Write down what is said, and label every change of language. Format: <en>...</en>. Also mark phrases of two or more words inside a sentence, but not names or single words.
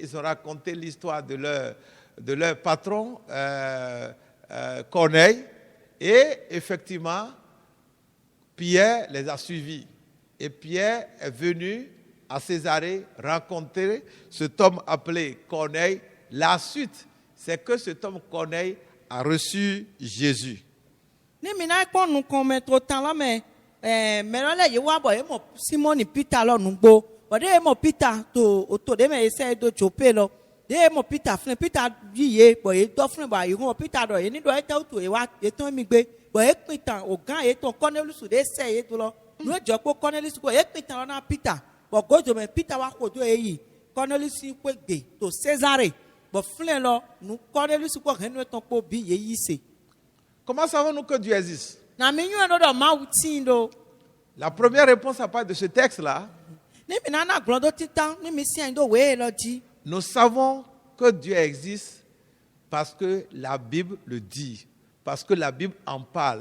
<fr>Ils ont raconté l'histoire de leur patron Corneille et effectivement Pierre les a suivis et Pierre est venu à Césarée rencontrer cet homme appelé Corneille. La suite, c'est que cet homme Corneille a reçu Jésus.</fr> <fon>Ni mina ko nu kon metro tan la me lo le ye wa bo e mo Simon Peter lo nu gbo bo de mo Peter to de me se do Joppé lo de mo Peter yiye bo e do fun ba mo Peter do ye ni do e ta to e wa e ton mi gbe bo e pin tan ogan e ton Cornelius de se ye to lo nu e jo po Cornelius ko e pin tan na Peter bo go jo me Peter wa ko do e yi Cornelius ko gbe to Césarée bo flen lo nu Cornelius ko henu ton po bi ye yi se.</fon> <fr>Comment savons-nous que Dieu existe? La première réponse à part de ce texte-là, nous savons que Dieu existe parce que la Bible le dit, parce que la Bible en parle.</fr>